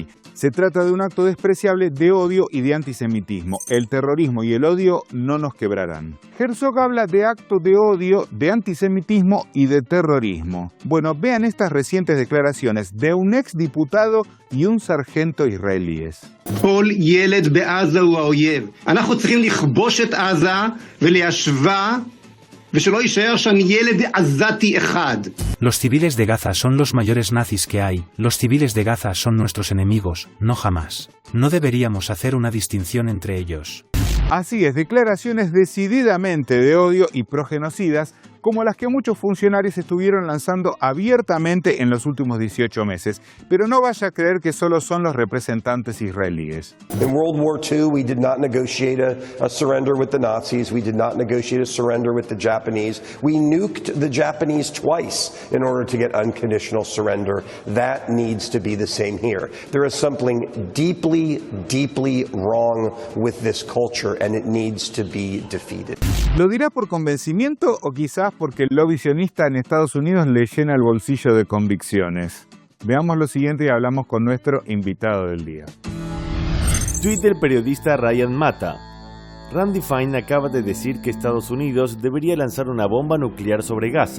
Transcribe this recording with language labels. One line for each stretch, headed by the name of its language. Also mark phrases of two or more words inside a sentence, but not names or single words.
Spanish: Se trata de un acto despreciable de odio y de antisemitismo. El terrorismo y el odio no nos quebrarán. Herzog habla de actos de odio, de antisemitismo y de terrorismo. Bueno, vean estas recientes declaraciones de un exdiputado y un sargento israelíes.
Hebrew: כל ילד בעזה הוא האויב. אנחנו צריכים לכבוש את עזה ולהשווה ושלא יישאר שם ילד עזתי אחד.
Spanish: Los civiles de Gaza son los mayores nazis que hay. Los civiles de Gaza son nuestros enemigos, no jamás. No deberíamos hacer una distinción entre ellos. Así es, declaraciones decididamente de odio y progenocidas, como las que muchos funcionarios estuvieron lanzando abiertamente en los últimos 18 meses. Pero no vaya a creer que solo son los representantes israelíes.
English: In World War II, we did not negotiate a surrender with the Nazis. We did not negotiate a surrender with the Japanese. We nuked the Japanese twice in order to get unconditional surrender. That needs to be the same here. There is something deeply, deeply wrong with this culture, and it needs to be defeated.
Spanish: ¿Lo dirá por convencimiento o quizás porque el lobby sionista en Estados Unidos le llena el bolsillo de convicciones? Veamos lo siguiente y hablamos con nuestro invitado del día. Tweet del periodista Ryan Mata. Randy Fine acaba de decir que Estados Unidos debería lanzar una bomba nuclear sobre Gaza.